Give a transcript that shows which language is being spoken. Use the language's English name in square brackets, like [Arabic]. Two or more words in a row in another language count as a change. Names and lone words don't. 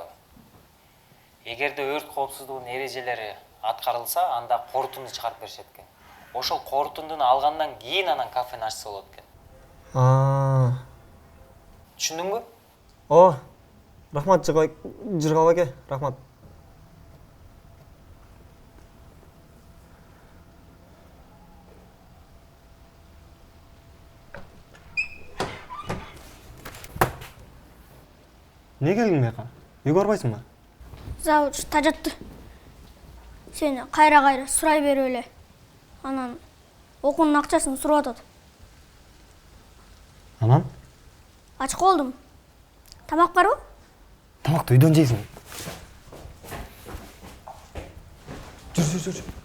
[Kyrgyz] Эгерде өрт коопсуздугунун эрежелери аткарылса, анда корутунду чыгарып беришет экен. Ошол корутундуну алгандан кийин анан кафени ачса болот экен. Түшүндүңбү? Рахмат, Жыргал аке, рахмат. [Kazakh] Не келдің бияқа? [Kyrgyz] Үйгө барбайсың ба? Завуч тажатты. Сени кайра сурай берип эле. Анан окуунун акчасын сурап атат. Анан? Ачык болдум. Тамак барбы? Тамакты үйдөн жейсиң. Жүр.